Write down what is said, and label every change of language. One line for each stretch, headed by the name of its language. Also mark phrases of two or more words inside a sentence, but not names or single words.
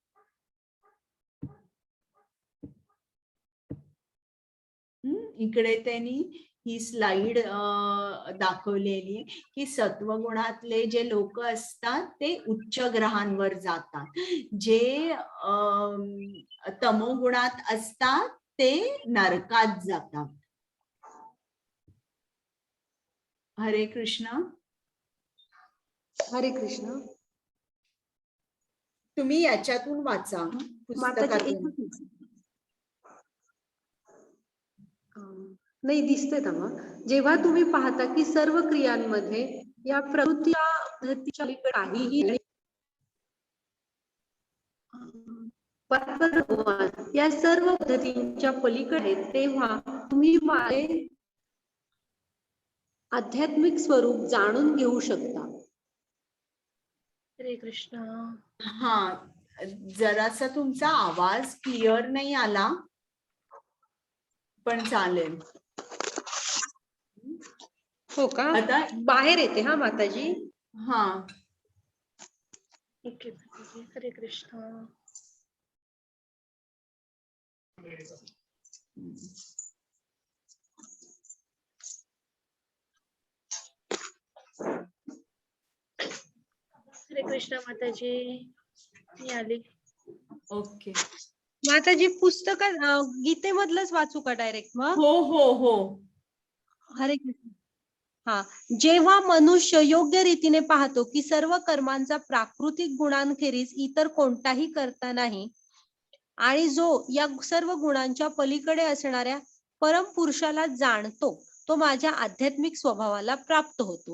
Marathi: इकडे त्यांनी ही स्लाइड दाखवलेली आहे की सत्वगुणातले जे लोक असतात ते उच्च ग्रहांवर जातात, जे तमोगुणात असतात ते नरकात जातात. हरे कृष्ण. हरे कृष्ण. तुम्ही याच्यातून वाचा, पुस्तकातून. नाही दिसतंय ना. जेव्हा तुम्ही पाहता की सर्व क्रियांमध्ये या प्रवृत्तीच्या पद्धतीच्या काहीही नाही, या सर्व पद्धतींच्या पलीकडे, तेव्हा तुम्ही माझे आध्यात्मिक स्वरूप जाणून घेऊ शकता. हरे कृष्ण. हा, जरासा तुमचा आवाज क्लिअर नाही आला, पण चालेल. हो का? आता बाहेर येते हा माताजी. हा. ओके माताजी. हरे कृष्ण. हरे कृष्ण माताजी. मी आली. ओके. माताजी पुस्तकात गीतेमधलंच वाचू का डायरेक्ट मग? हो हो हो. हरे कृष्ण. हा, जेव्हा मनुष्य योग्य रीतीने पाहतो की सर्व कर्मांचा प्राकृतिक गुणांखेरीज इतर कोणताही करता नाही आणि जो या सर्व गुणांच्या पलीकडे असणाऱ्या परमपुरुषाला जाणतो, तो माझ्या आध्यात्मिक स्वभावाला प्राप्त होतो.